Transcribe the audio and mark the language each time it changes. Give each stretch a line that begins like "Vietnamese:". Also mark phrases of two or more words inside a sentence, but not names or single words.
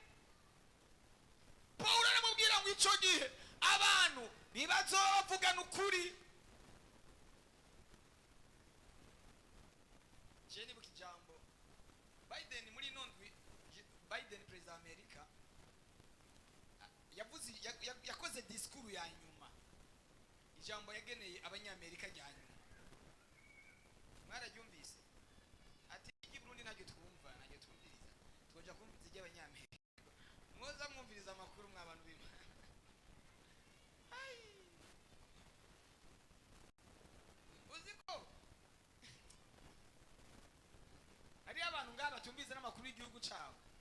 Rundi: Pawulo aramubwira ngo icyo gihe abantu ntibazovugana ukuri. Je nibuka ijambo Biden muri nondwi, Biden president America yakoze disikuru ya nyuma, ijambo yageneye abanyamerika rya nyuma. Mwararyumvise? Ati igiburundi ntacyo twumva, ntacyo twumviriza, twoja kumviriza iby'abanyamerika. Mwoza mwumviriza amakuru mw'abantu bima. Uziko hari abantu ngaba tumbize n'amakuru y'igihugu cyabo.